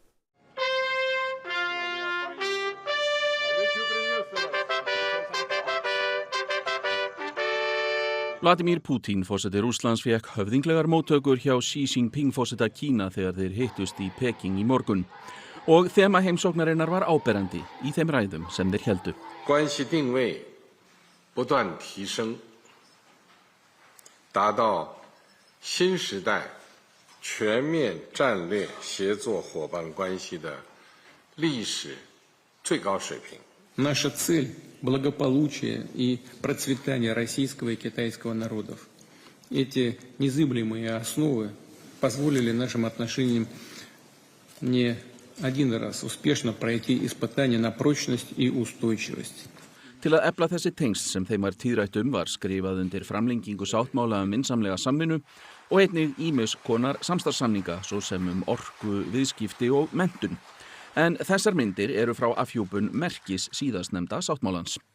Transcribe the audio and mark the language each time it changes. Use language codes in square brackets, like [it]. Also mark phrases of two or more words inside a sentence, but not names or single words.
[is] Vladimir Putin, forseti Rússlands, fékk höfðinglegar móttökur hjá Xi Jinping, forseta Kína, þegar þeir hittust í Peking í morgun. Og þema heimsóknarinnar var áberandi í þeim ræðum sem þeir héldu. [zh] 关系定位不断提升，达到新时代全面战略协作伙伴关系的历史最高水平。 [ru] Наша цель – благополучие и процветание российского и китайского народов. Эти незыблемые основы позволили нашим отношениям не один раз успешно пройти испытания на прочность и устойчивость. [is] Til að efla þessi tengsl sem þeim var tíðrætt var skrifað undir framlengingu sáttmála vinsamlega samvinnu og einnig ýmis konar samstarfssamninga svo sem orku, viðskipti og menntun. En þessar myndir eru frá afhjúpun merkis síðastnefnda sáttmálans.